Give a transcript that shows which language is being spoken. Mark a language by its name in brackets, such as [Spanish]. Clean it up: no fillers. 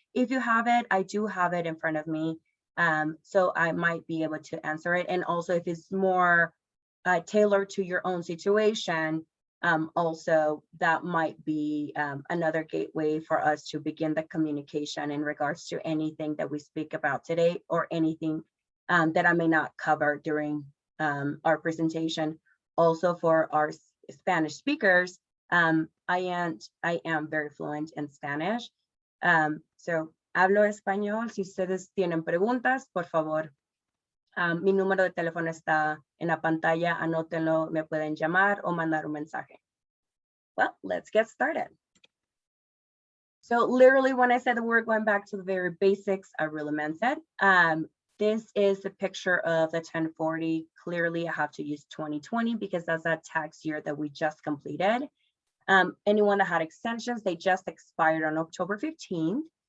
[English] If you have it, I do have it in front of me, so I might be able to answer it. And also if it's more tailored to your own situation, also that might be another gateway for us to begin the communication in regards to anything that we speak about today, or anything that I may not cover during our presentation. Also for our Spanish speakers, I am very fluent in Spanish. [Spanish] So hablo español. Si ustedes tienen preguntas, por favor. Mi número de teléfono está en la pantalla, anótenlo, me pueden llamar o mandar un mensaje. [English] Well, let's get started. So literally when I said that we're going back to the very basics, I really meant it. This is a picture of the 1040. Clearly I have to use 2020 because that's that tax year that we just completed. Anyone that had extensions, they just expired on October 15th.